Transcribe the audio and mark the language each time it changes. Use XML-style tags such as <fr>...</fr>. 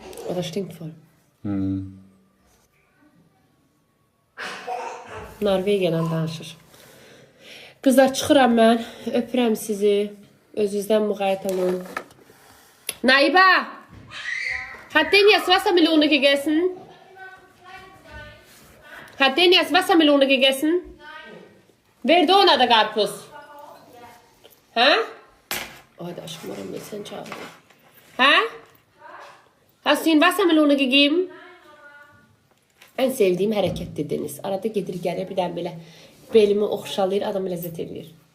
<az>O da</az> <de>stimmt voll.</de> <az>Norvegiyadan danışır. Qızlar çıxıram mən. Öpürəm sizi. Özünüzdən müğayət olun. Naiba!</az> <de>Hat den jetzt Wassermelone gegessen? Hat den jetzt Wassermelone gegessen?</de> <az>Verdi ona da karpuz. Ha?</az> <tr>Hadi aşkım oğlum sen çağırıyor. Ha?</tr> <de>Hast du ihm Wassermelone gegeben?</de> <tr>En sevdiğim</tr> <az>hərəkətdir Deniz. Arada gedir gəlir bir dənə belə belimi oxşalayır, adamı ləzzət edir.</az>